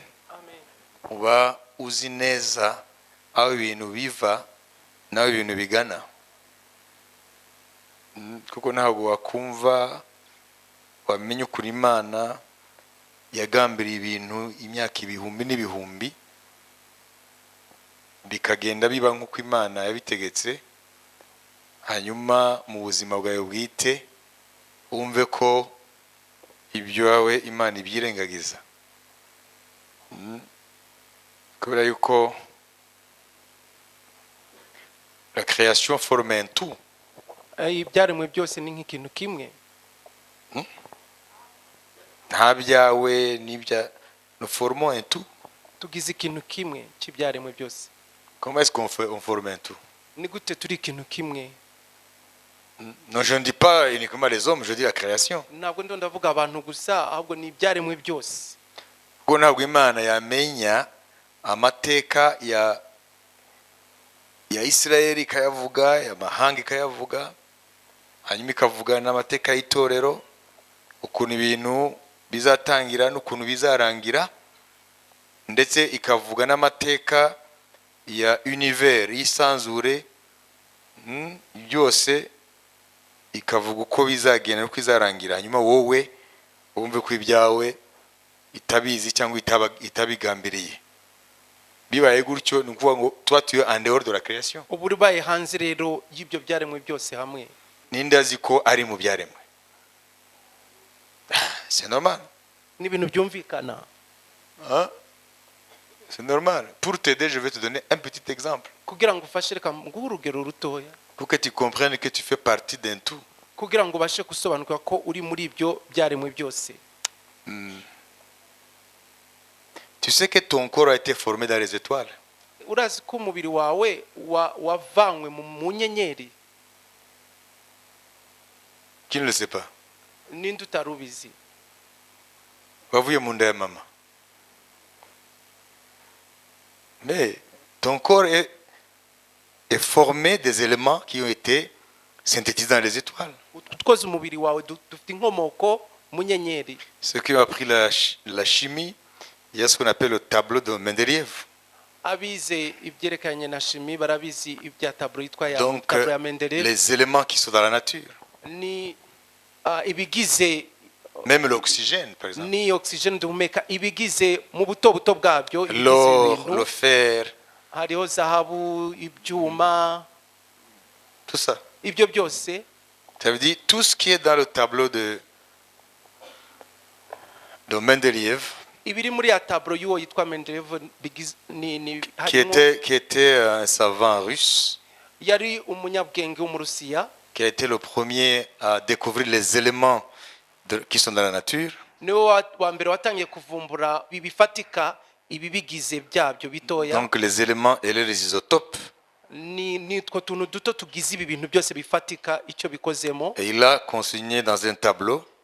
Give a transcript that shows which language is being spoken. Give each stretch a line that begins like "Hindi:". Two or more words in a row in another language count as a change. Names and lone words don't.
Kinyarwanda: Uba uzi neza aho ibintu biva naho ibintu bigana, kuko ntabwo wakumva wamenya ukuri Imana yagambiriye ibintu imyaka ibihumbi n'ibihumbi bikagenda biba nk'uko Imana yabitegetse, hanyuma mu buzima bwawe bwite wumve ko ibyo wawe Imana ibyirengagiza. Kubera yuko
French: la création forme un tout.
Kinyarwanda: Ibyaremwe byose ni nk'ikintu kimwe. Nta byawe n'ibya,
French: nous formons un tout.
Kinyarwanda: Tugize ikintu kimwe cy'ibyaremwe byose.
French: Comment est-ce qu'on forme un tout?
Kinyarwanda: Ni gute turi ikintu kimwe?
French: Non, je ne dis pas uniquement les hommes, je dis la création.
Kinyarwanda: Ntabwo ndavuga abantu gusa, ahubwo ni ibyaremwe byose. Kuko ntabwo Imana yamenya amateka ya Isirayeli ikayavuga, ya mahanga ikayavuga, hanyuma ikavuga n'amateka y'itorero, ukuntu ibintu bizatangira n'ukuntu bizarangira, ndetse ikavuga n'amateka ya univers y'isanzure, byose ikavuga uko bizagenda n'uko izarangira, hanyuma wowe wumve ko ibyawe itabizi cyangwa itabigambiriye. Bibaye gutyo ni ukuvuga ngo tuba tuyo
French: en dehors de la création.
Kinyarwanda: Ubu ribaye hanze rero y'ibyo byaremwe byose hamwe. Ninde azi ko ari mu byaremwe?
French: C'est normal.
Kinyarwanda: Ni ibintu byumvikana.
French: C'est normal. Pour t'aider, je vais te donner un petit exemple.
Kinyarwanda: Kugira ngo ufashe reka nguhe urugero rutoya.
French: Pour que tu comprennes que tu fais partie d'un tout.
Kinyarwanda: Kugira ngo ubashe gusobanukirwa ko uri muri ibyo byaremwe byose.
French: Tu sais que ton corps a été formé dans les étoiles.
Kinyarwanda: Urazi ko umubiri wawe wavanywe mu nyenyeri?
French: Qui ne le sait pas?
Kinyarwanda: Ninde utarubizi? Wavuye mu nda ya mama.
French: Mais ton corps est formé des éléments qui ont été synthétisés dans les étoiles.
Kinyarwanda: Utwoze umubiri wawe dufite inkomoko mu nyenyeri.
French: Ceux qui ont appris la chimie, il y a ce qu'on appelle le tableau de Mendeleïev.
Kinyarwanda: Abize ibyerekanye na chimie barabizi ibya tableau yitwa ya Donc tableau ya Mendeleev.
French: les éléments qui sont dans la nature.
Kinyarwanda: Ni ibigize
French: même l'oxygène par exemple.
Kinyarwanda: Ni oxygène duhumeka ibigize mu buto bwabyo,
French: l'or, le fer.
Kinyarwanda: Hariho zahabu, ibyuma,
French: tout ça.
Kinyarwanda: Ibyo byose.
French: Ça veut dire tout ce qui est dans le tableau de Mendeleïev.
Kinyarwanda: Ibiri muri ya tableau y'uwo yitwa Mendeleev
French: qui était un savant russe.
Kinyarwanda: Yari umunyabwenge w'umurusiya.
French: Qui a été le premier à découvrir les éléments qui sont dans la nature. Donc les éléments et les isotopes. Et il a consigné dans un tableau.